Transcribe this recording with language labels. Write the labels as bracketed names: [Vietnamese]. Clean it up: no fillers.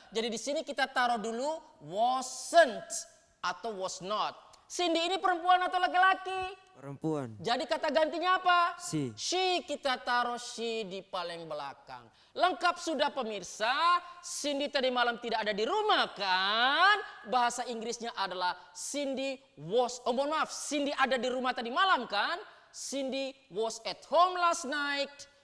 [Indonesian] Jadi di sini kita taruh dulu [English] wasn't [Indonesian] atau [English] was not. [Indonesian] Cindy ini perempuan atau laki-laki? Perempuan. Jadi kata gantinya apa? [English] She. [Indonesian] Kita taruh she di paling belakang. Lengkap sudah pemirsa. Cindy tadi malam tidak ada di rumah kan? Bahasa Inggrisnya adalah [English] Cindy was. [Indonesian] Cindy ada di rumah tadi malam kan? [English] Cindy was at home last night.